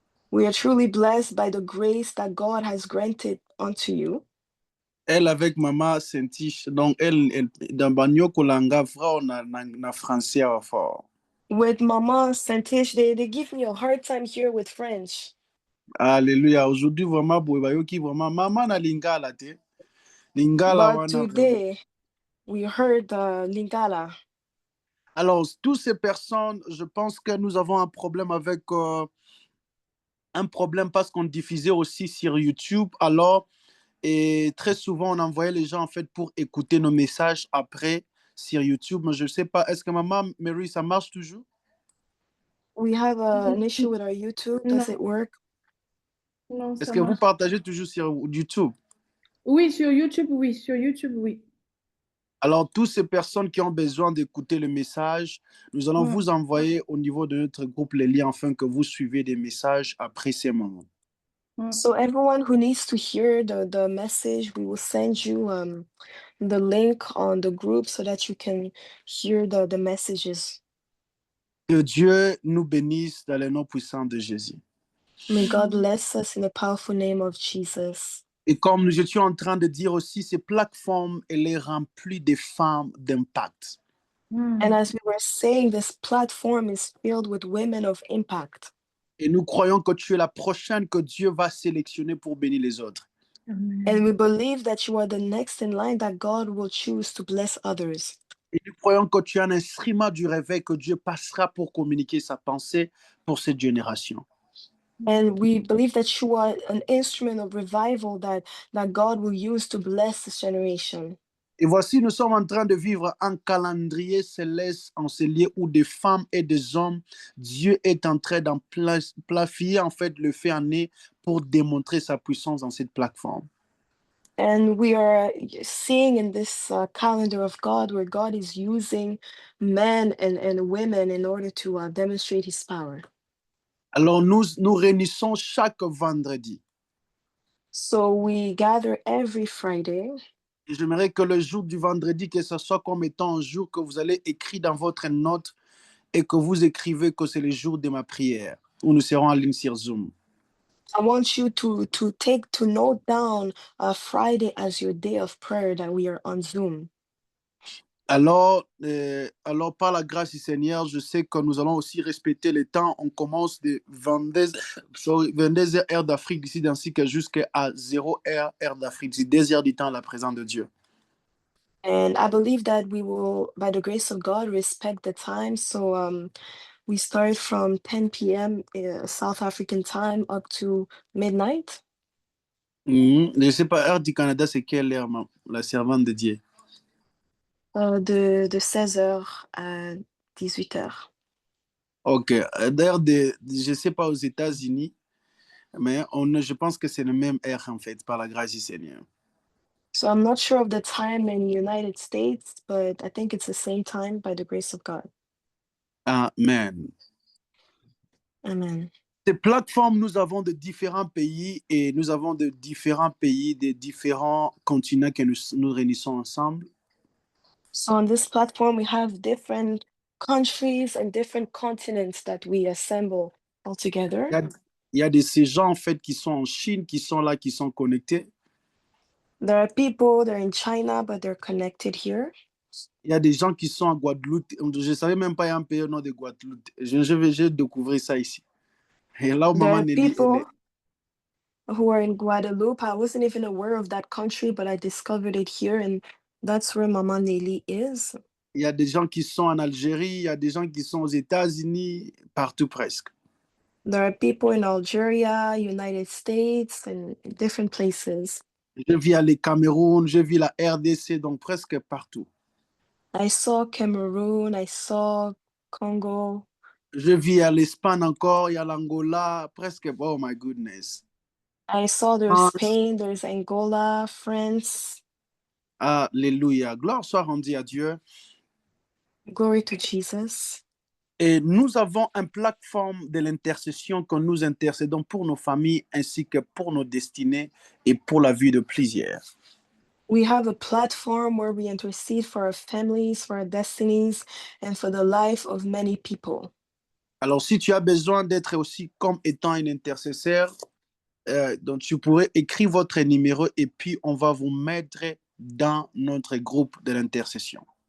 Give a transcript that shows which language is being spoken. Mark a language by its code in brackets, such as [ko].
[en] We are truly blessed by the grace that God has granted unto you. [fr] Elle avec maman Sentish, donc elle dans [ln] banyoko langa [fr] frère na français wa fort. [en] With Mama Santish, they give me a hard time here with French. [fr] Alléluia. Aujourd'hui vraiment [ln] boyebayoki vraiment maman na lingala te. Lingala [en] But [ln] wana. [en] today we heard Lingala. [fr] Alors, toutes ces personnes, je pense que nous avons un problème avec un problème parce qu'on diffusait aussi sur YouTube. Alors, et très souvent, on envoyait les gens en fait pour écouter nos messages après sur YouTube. Mais je ne sais pas, est-ce que Maman Mary, ça marche toujours? [en] We have an issue with our YouTube. Does it work? [fr] Non, Est-ce ça que vous marche. partagez toujours sur YouTube? Oui, sur YouTube, oui. Sur YouTube, oui. Alors, toutes ces personnes qui ont besoin d'écouter le message, nous allons vous envoyer au niveau de notre groupe les liens afin que vous suivez des messages après ces moments. [en] So everyone who needs to hear the message, we will send you the link on the group so that you can hear the messages. [fr] Que Dieu nous bénisse dans le nom puissant de Jésus. [en] May God bless us in the powerful name of Jesus. [fr] Et comme nous étions en train de dire aussi, ces plateformes, elle est remplie de femmes d'impact. [en] And as we were saying, this platform is filled with women of impact. [fr] Et nous croyons que tu es la prochaine que Dieu va sélectionner pour bénir les autres. [en] And we believe that you are the next in line that God will choose to bless others. [fr] Et nous croyons que tu es un instrument du réveil que Dieu passera pour communiquer sa pensée pour cette génération. [en] And we believe that you are an instrument of revival that God will use to bless this generation. [fr] Et voici, nous sommes en train de vivre un calendrier céleste en ce lieu où des femmes et des hommes, Dieu est en train d'en planifier en fait le fait en est pour démontrer sa puissance dans cette plateforme. [en] And we are seeing in this calendar of God where God is using men and women in order to demonstrate his power. [fr] Alors nous réunissons chaque vendredi. [en] So we gather every Friday. [fr] Et j'aimerais que le jour du vendredi, que ce soit comme étant un jour que vous allez écrire dans votre note et que vous écrivez que c'est le jour de ma prière, où nous serons en ligne sur Zoom. [en] I want you to note down Friday as your day of prayer that we are on Zoom. [fr] Alors, par la grâce du Seigneur, je sais que nous allons aussi respecter le temps. On commence de 22 heures d'Afrique d'ici, ainsi que jusqu'à 0 heure d'Afrique d'ici, 2 heures du temps à la présence de Dieu. [en] And I believe that we will, by the grace of God, respect the time. So we start from 10 p.m. South African time up to midnight. [fr] Je ne sais pas, heure du Canada, c'est quelle heure, la servante de Dieu? De 16h à 18h. Ok. D'ailleurs, je ne sais pas aux États-Unis, mais je pense que c'est le même heure, en fait, par la grâce du Seigneur. [en] So I'm not sure of the time in the United States, but I think it's the same time by the grace of God. Amen. Amen. [fr] Ces plateformes, nous avons de différents pays et nous avons de différents pays, de différents continents que nous réunissons ensemble. [en] So on this platform, we have different countries and different continents that we assemble all together. [fr] Il y a de ces gens, en fait, qui sont en Chine, qui sont là, qui sont connectés. [en] There are people, they're in China, but they're connected here. [fr] Il y a des gens qui sont en Guadeloupe. Je ne savais même pas qu'il y a un pays au nom de Guadeloupe. Je vais découvrir ça ici. Et là où [en] There [fr] Maman [en] are [fr] Nelly, [en] people who are in Guadeloupe. I wasn't even aware of that country, but I discovered it here, and that's where Mama Nelly is. [fr] il y a des gens qui sont en Algérie, il y a des gens qui sont aux États-Unis, partout presque. [en] There are people in Algeria, United States, and different places. [fr] Je vis à le Cameroun, je vis la RDC, donc presque partout. [en] I saw Cameroon, I saw Congo. [fr] Je vis à l'Espagne encore, il y a l'Angola, presque, [en] oh my goodness. I saw there's Spain, there's Angola, France. [fr] Alléluia. Gloire soit rendue à Dieu. [en] Glory to Jesus. [fr] Et nous avons une plateforme de l'intercession que nous intercédons pour nos familles ainsi que pour nos destinées et pour la vie de plusieurs. [en] We have a platform where we intercede for our families, for our destinies, and for the life of many people. [fr] Alors, si tu as besoin d'être aussi comme étant un intercesseur, donc tu pourrais écrire votre numéro et puis on va vous mettre dans notre groupe de l'intercession.